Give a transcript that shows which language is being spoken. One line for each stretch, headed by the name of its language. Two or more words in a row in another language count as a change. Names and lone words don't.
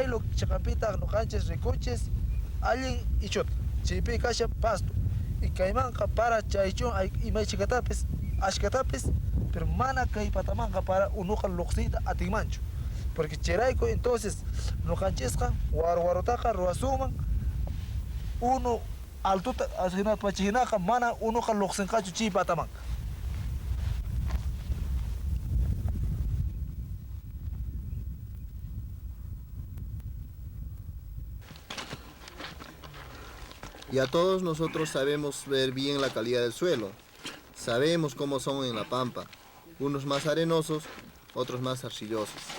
Quechua: chaqapita noqanchis rikuchis allin ichuta chaypi kashan pasto y kaymanqa para chaychun imaychikatapis ashkatapis pero mana kay patamanqa para unoqa luqsiyta atinmanchu porque chayrayku entonces noqanchisqa warwarotaqa ruwasuman uno altuta pachijinaqa mana unoqa luqsinqachu chay patamanqa.
Spanish: Y a todos nosotros sabemos ver bien la calidad del suelo. Sabemos cómo son en la pampa, unos más arenosos, otros más arcillosos.